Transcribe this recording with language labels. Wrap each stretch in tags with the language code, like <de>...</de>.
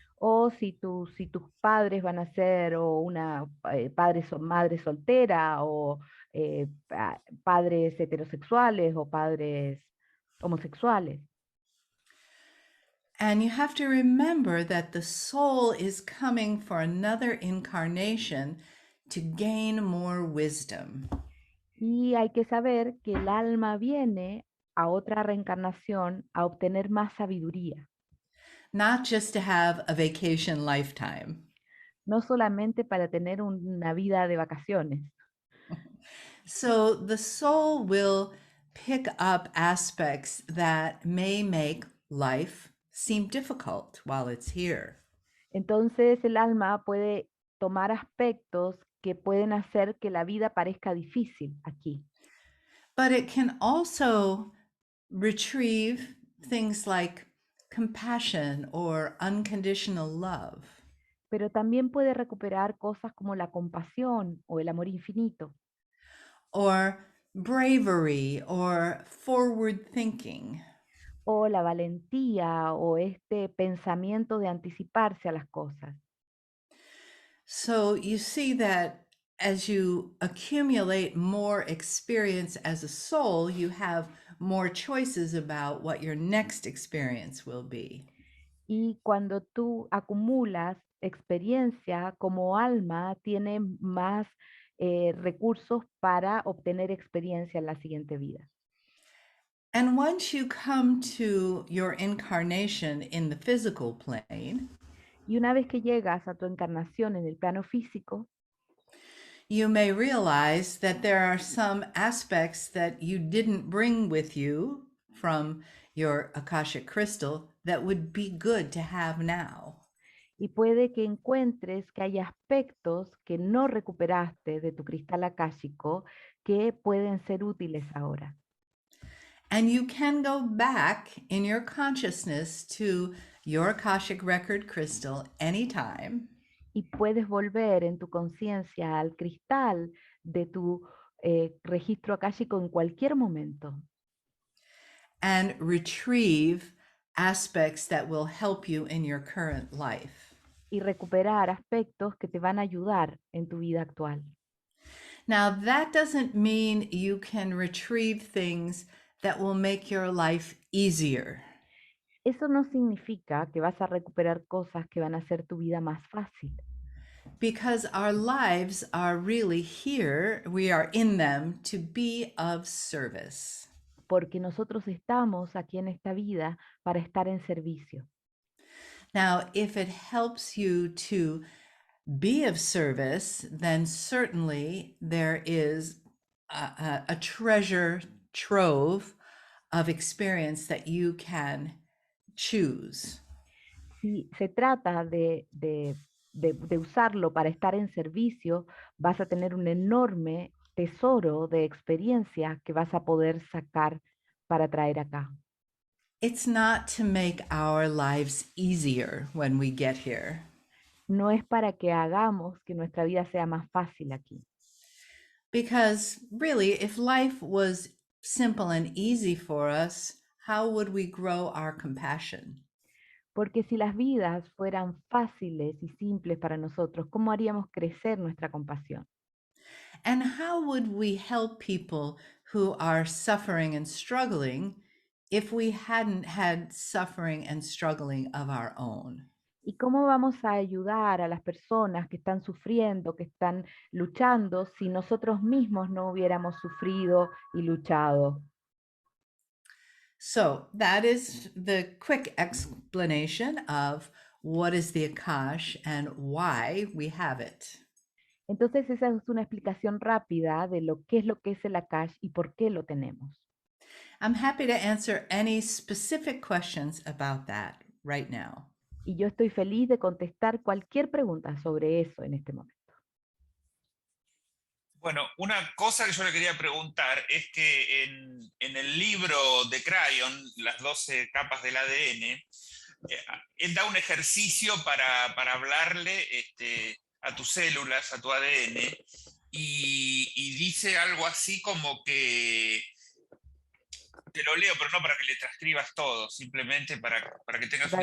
<es>O si tus padres van a ser o una madre soltera o padres heterosexuales o padres homosexuales.</es> <en>And you have to remember that the soul is coming for another incarnation to gain more wisdom.</en> <es>Y hay que saber que el alma viene a otra reencarnación a obtener más sabiduría.</es> <en>Not just to have a vacation lifetime.</en> <es>No solamente para tener una vida de vacaciones.</es> <en>So the soul will pick up aspects that may make life seem difficult while it's here.</en> <es>Entonces el alma puede tomar aspectos que pueden hacer que la vida parezca difícil aquí.</es> <en>but it can also retrieve things like compassion or unconditional love.</en> <es>Pero también puede recuperar cosas como la compasión o el amor infinito,</es> <en>Or bravery or forward thinking.</en> <es>o la valentía o este pensamiento de anticiparse a las cosas.</es> <en>So you see that as you accumulate more experience as a soul, you have more choices about what your next experience will be.</en> <es>Y cuando tú acumulas experiencia como alma, tienes más recursos para obtener experiencia en la siguiente vida.</es> <en>And once you come to your incarnation in the physical plane,</en> <es>Y una vez que llegas a tu encarnación en el plano físico,</es> <en>you may realize that there are some aspects that you didn't bring with you from your Akashic crystal that would be good to have now.</en> <es>y puede que encuentres que hay aspectos que no recuperaste de tu cristal akáshico que pueden ser útiles ahora.</es> <en>And you can go back in your consciousness to your Akashic record crystal anytime</en> <es>Y puedes volver en tu conciencia al cristal de tu registro akáshico en cualquier momento</es> <en>and retrieve aspects that will help you in your current life.</en> <es>y recuperar aspectos que te van a ayudar en tu vida actual.</es> <en>Now, that doesn't mean you can retrieve things that will make your life easier.</en> <es>Eso no significa que vas a recuperar cosas que van a hacer tu vida más fácil,</es> <en>Because our lives are really here, we are in them to be of service.</en> <es>porque nosotros estamos aquí en esta vida para estar en servicio.</es> <en>Now, if it helps you to be of service, then certainly there is a treasure trove of experience that you can choose.</en> <es>Si se trata de usarlo para estar en servicio, vas a tener un enorme tesoro de experiencia que vas a poder sacar para traer acá.</es> <en>It's not to make our lives easier when we get here.</en> <es>No es para que hagamos que nuestra vida sea más fácil aquí.</es> <en>Because really, if life was simple and easy for us, how would we grow our compassion?</en> <es>Porque si las vidas fueran fáciles y simples para nosotros, ¿cómo haríamos crecer nuestra compasión?</es> <en>And how would we help people who are suffering and struggling if we hadn't had suffering and struggling of our own?</en> <es>¿Y cómo vamos a ayudar a las personas que están sufriendo, que están luchando, si nosotros mismos no hubiéramos sufrido y luchado?</es> <en>So that is the quick explanation of what is the Akash and why we have it.</en> <es>Entonces esa es una explicación rápida de lo que es el Akash y por qué lo tenemos.</es> <en>I'm happy to answer any specific questions about that right now.</en> <es>Y yo estoy feliz de contestar cualquier pregunta sobre eso en este momento. Bueno, una cosa que yo le quería preguntar es que en el libro de Crayon, Las 12 capas del ADN, él da un ejercicio para hablarle a tus células, a tu ADN, y dice algo así como que, te lo leo, pero no para que le transcribas todo, simplemente para que tengas una</es>